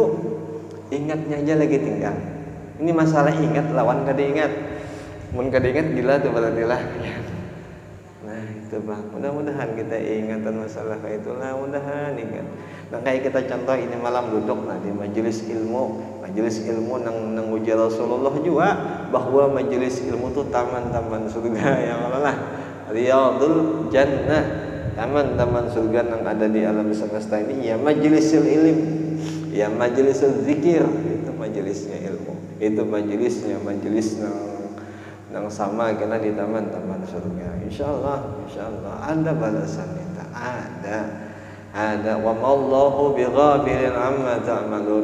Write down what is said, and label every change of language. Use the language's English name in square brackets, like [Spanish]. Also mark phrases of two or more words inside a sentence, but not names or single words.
[Banjar] Ingatnya aja lagi tinggal. Ini masalah ingat lawan kada ingat. Mun kada ingat gila tuh berarti lah. Nah itu Bang, mudah-mudahan kita ingatan masalah kayak itulah, mudahan ingat. Nah kayak kita contoh ini malam duduk nah di majelis ilmu nang uji Rasulullah juga, bahwa majelis ilmu tuh taman-taman surga yang Allah, [Arabic] رياض الجنة, [Banjar] taman-taman surga yang ada di alam semesta ini. [Arabic] يا مجلس العلم, يا مجلس الذكر, [Banjar] itu majelisnya ilmu, itu majelis nang sama kena di taman-taman surga. Insyaallah ada balasan kita, ada [Arabic] وما الله بغافل عما تعملون.